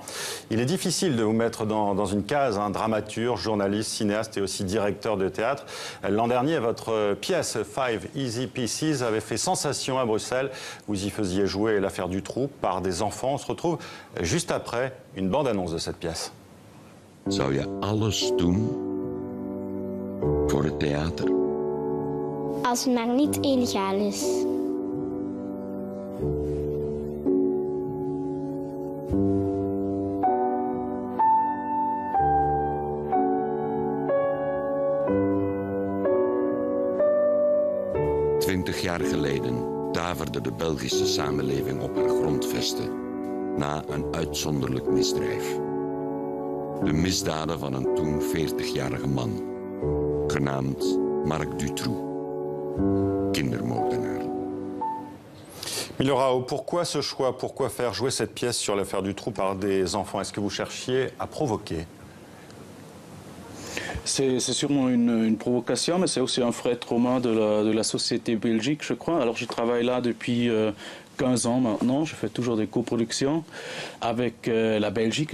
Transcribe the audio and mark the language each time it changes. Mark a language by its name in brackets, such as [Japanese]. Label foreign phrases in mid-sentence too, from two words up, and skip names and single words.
[French] Il est difficile de vous mettre dans une case, un dramaturge, journaliste, cinéaste et aussi directeur de théâtre. L'an dernier, votre pièce Five Easy Pieces avait fait sensation à Bruxelles. Vous y faisiez jouer l'affaire Dutroux par des enfants. On se retrouve juste après une bande-annonce de cette pièce. [Dutch] Zou je alles doen voor het theater? Als het maar niet illegaal is. Jaar geleden daverde de Belgische samenleving op haar grondvesten na een uitzonderlijk misdrijf. De misdaden van een toen 40-jarige man, genaamd Marc Dutroux, kindermoordenaar. [French] Milo Rau, pourquoi ce choix? Pourquoi faire jouer cette pièce sur l'affaire Dutroux par des enfants? Est-ce que vous cherchiez à provoquer? C'est sûrement une provocation, mais c'est aussi un vrai trauma de la société belgique, je crois. Alors je travaille là depuis 15 ans maintenant, je fais toujours des coproductions avec la Belgique.